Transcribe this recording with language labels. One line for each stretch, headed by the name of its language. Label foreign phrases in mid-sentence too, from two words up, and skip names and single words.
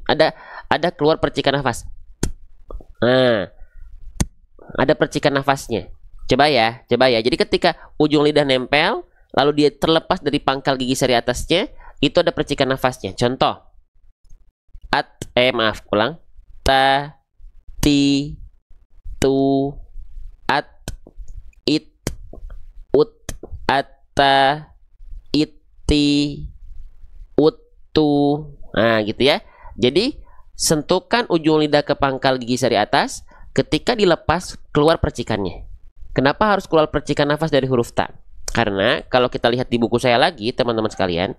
Indonesian: Ada keluar percikan nafas. Nah, ada percikan nafasnya. Coba ya. Jadi ketika ujung lidah nempel, lalu dia terlepas dari pangkal gigi seri atasnya, itu ada percikan nafasnya. Contoh. Ulang. Ta, ti, tu, at, it, ut, atta, it, ti, ut, tu. Nah, gitu ya. Jadi, sentuhkan ujung lidah ke pangkal gigi seri atas. Ketika dilepas, keluar percikannya. Kenapa harus keluar percikan nafas dari huruf ta? Karena kalau kita lihat di buku saya lagi, teman-teman sekalian.